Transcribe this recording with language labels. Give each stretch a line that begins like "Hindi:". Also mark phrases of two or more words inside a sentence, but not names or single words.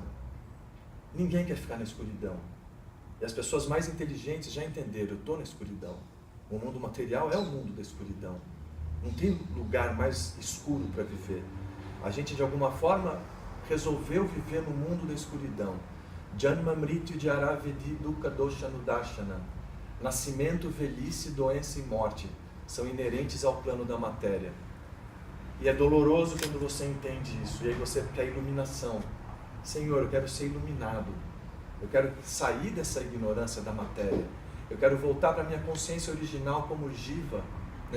Portuguese: Ninguém quer ficar na escuridão. E as pessoas mais inteligentes já entenderam, eu estou na escuridão. O mundo material é o mundo da escuridão. Não tem lugar mais escuro para viver. A gente, de alguma forma, resolveu viver no mundo da escuridão.
Sanskrit: Janma mrityu jara vedi dukkha dosha nudarshana.
Portuguese: Nascimento, velhice, doença e morte são inerentes ao plano da matéria. E é doloroso quando você entende isso. E aí você quer iluminação. Senhor, eu quero ser iluminado. Eu quero sair dessa ignorância da matéria. Eu quero voltar para a minha consciência original como Jiva, né?